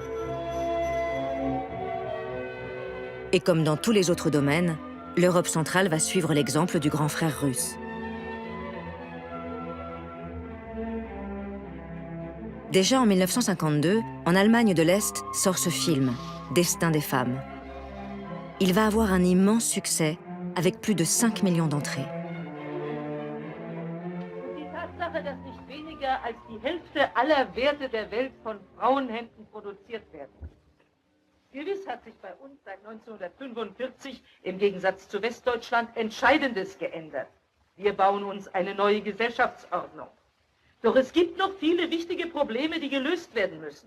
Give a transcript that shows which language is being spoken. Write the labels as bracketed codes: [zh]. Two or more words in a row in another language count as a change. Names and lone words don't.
[fr] Et comme dans tous les autres domaines, l'Europe centrale va suivre l'exemple du grand frère russe. Déjà en 1952, en Allemagne de l'Est sort ce film, Destin des femmes. Il va avoir un immense succès, avec plus de 5 millions d'entrées. [de] Die Tatsache, dass nicht weniger als die Hälfte aller Werte der Welt von Frauenhänden produziert werden. Gewiss hat sich bei uns seit 1945 im Gegensatz zu Westdeutschland Entscheidendes geändert. Wir bauen uns eine neue Gesellschaftsordnung. Doch es gibt noch viele wichtige Probleme, die gelöst werden müssen.